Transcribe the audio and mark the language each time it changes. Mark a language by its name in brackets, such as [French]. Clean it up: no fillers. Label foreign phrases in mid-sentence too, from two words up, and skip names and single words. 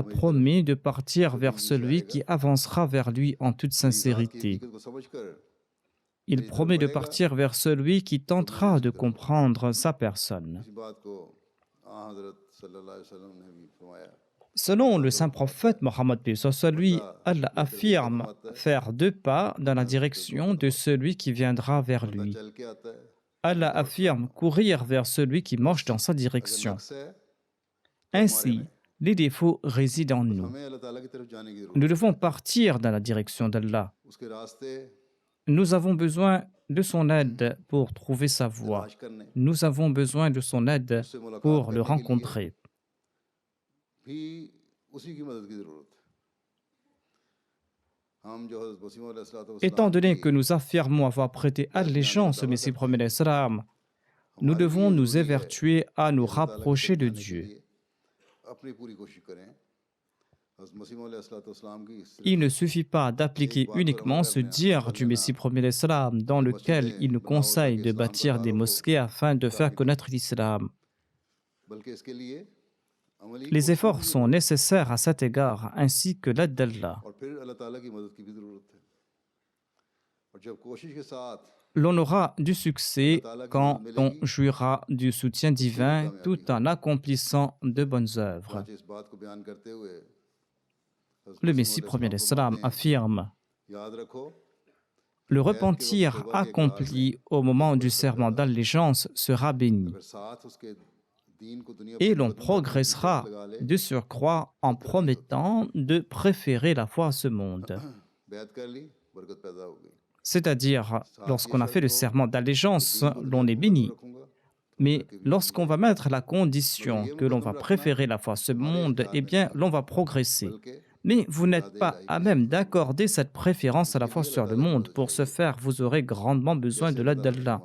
[Urdu] جو میری طرف [French] promet de partir [Urdu] से [French] vers [Urdu] दिल [French] celui [Urdu] जाएगा [French] qui avancera vers lui en toute [Urdu] میری ذات کی [French] sincérité. [Urdu] حقیقت کو سمجھ کر [French] il promet de partir vers celui qui tentera de comprendre sa personne. [Urdu] اسی بات کو حضرت صلی اللہ علیہ وسلم نے بھی فرمایا. [French] Selon le saint prophète Mohammed paix soit lui, Allah affirme faire 2 pas dans la direction de celui qui viendra vers lui. [Urdu] چل کے آتا ہے, [French] Allah affirme courir vers celui qui marche dans sa [Urdu] अगर [French] direction. [Urdu] نقص ہے [French] Ainsi, les défauts résident en nous. [Urdu] ہمیں اللہ تعالیٰ کی طرف جانے کی ضرورت [French] Nous devons partir dans la direction d'Allah. [Urdu] ہے۔ اس کے راستے [French] Nous avons besoin de son aide pour trouver sa voie. [Urdu] تلاش کرنے, [French] Nous avons besoin de son aide [Urdu] اس سے ملاقات [French] pour le [Urdu] کرنے کے لیے [French] rencontrer. [Urdu] بھی اسی کی مدد کی ضرورت ہے. ہم جو حضرت مسیح موعود علیہ الصلوٰۃ [French] Étant [Urdu] वस्सलाम [French] donné [Urdu] की [French] que nous affirmons avoir prêté allégeance au Messie premier d'Islam, nous devons nous évertuer à nous rapprocher de Dieu. [Urdu] اپنی پوری کوشش کریں. حضرت مسیح موعود علیہ الصلوٰۃ والسلام کی [French] Il ne suffit pas d'appliquer uniquement ce dire du Messie premier d'Islam dans lequel il nous conseille de bâtir des mosquées afin de faire connaître l'Islam. [Urdu] بلکہ اس کے لیے عملی [French] Les efforts sont nécessaires à cet égard, ainsi que l'aide d'Allah. [Urdu] اور پھر اللہ تعالیٰ کی مدد کی بھی ضرورت ہے. اور جب کوشش کے ساتھ [French] L'on aura du succès quand on jouira du soutien divin tout en accomplissant de bonnes œuvres. [Urdu] اس بات کو بیان کرتے ہوئے [French] Le Messie premier d'Islam affirme: [Urdu] یاد رکھو [French] le repentir accompli au moment du serment d'allégeance sera béni, [Urdu] اگر ساتھ اس کے دین کو دنیا [French] et l'on progressera de surcroît en promettant de préférer la foi à ce monde. [Urdu] بیعت کر لی، برکت پیدا ہو گئی. [French] C'est-à-dire, lorsqu'on a fait le serment d'allégeance, l'on est béni. [Urdu] रखूंगा [French] Mais lorsqu'on va mettre la condition que l'on va préférer la foi à ce monde, eh bien, l'on va progresser. [Urdu] बल्कि [French] Mais vous n'êtes pas à même d'accorder cette préférence à la foi sur le monde. Pour ce faire, vous aurez grandement besoin de l'aide d'Allah.